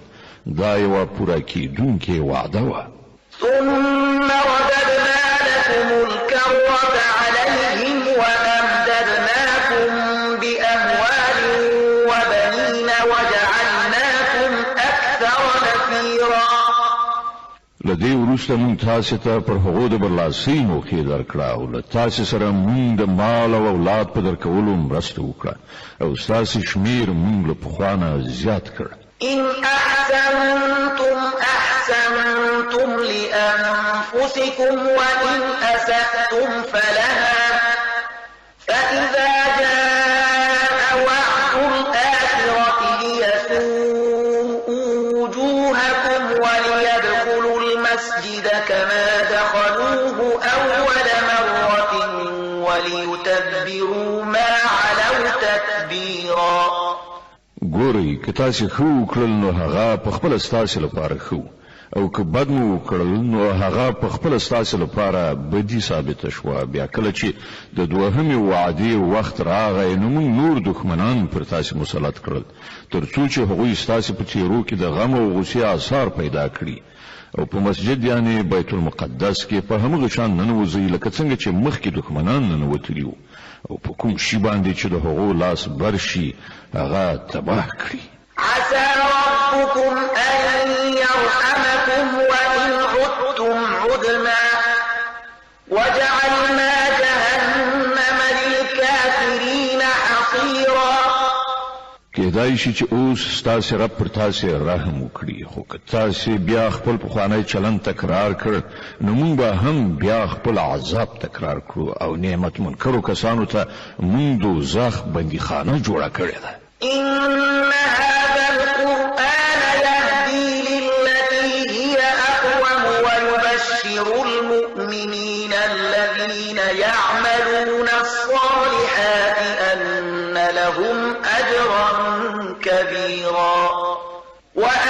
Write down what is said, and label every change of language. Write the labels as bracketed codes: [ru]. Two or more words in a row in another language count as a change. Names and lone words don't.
[ps] دا یوه پوره کېدونکې وعده وه. [ar] ثم رددنا لكم الكرة عليهم وأمددناكم بأموال وبنين وجعلناكم أكثر نفيرا. [ps] له دې وروسته موږ تاسو ته پر هغو د برلاسۍ موقع درکړه او له تاسو سره موږ د مال او اولاد په درکولو مرسته وکړه او ستاسو شمیر موږ له پخوا نه زیات کړ. [ar] إن أحسنتم أحسنتم لأنفسكم وإن أسأتم فلها فإذا جاء وعد الآخرة ليسوءوا وجوهكم وليدخلوا المسجد كما دخلوه أول مرة وليتبروا ما علوا تتبيرا. [ps] ګورئ که تاسو ښه وکړل نو هغه په خپله ستاسو لپاره ښه او که بد مو وکړل نو هغه په خپله ستاسو لپاره بدي ثابته شوه. بیا کله چې د دوهمې وعدې وخت راغی نو موږ نور دښمنان پر تاسو مسلط کړل تر څو چې هغوی ستاسو په څېرو کې د غم او غوسې آثار پیدا کړي او په مسجد یعنی بیت المقدس کې په همغه شان ننوځئ لکه څنګه چې مخکې دښمنان ننوتلي وو او په کوم شي باندې چې د هغو لاس بر شي هغه تباه کړي. [ar] عسى ربكم أن يرحمكم وإن عدتم عدنا وجعلنا جهنم للكافرين حصيرا. [ps] کېدای شي چې اوس ستاسو رب پر تاسو رحم وکړي خو که تاسو بیا خپل پخوانی چلن تکرار کړ نو موږ به هم بیا خپل عذاب تکرار کړو او نعمت منکرو کسانو ته موږ دوزخ بندیخانه جوړه کړې ده. [ar] إن هذا القرآن يهدي للتي هي أقوم ويبشر المؤمنين الذين يعملون الصالحات أن لهم أجرا كبيرا.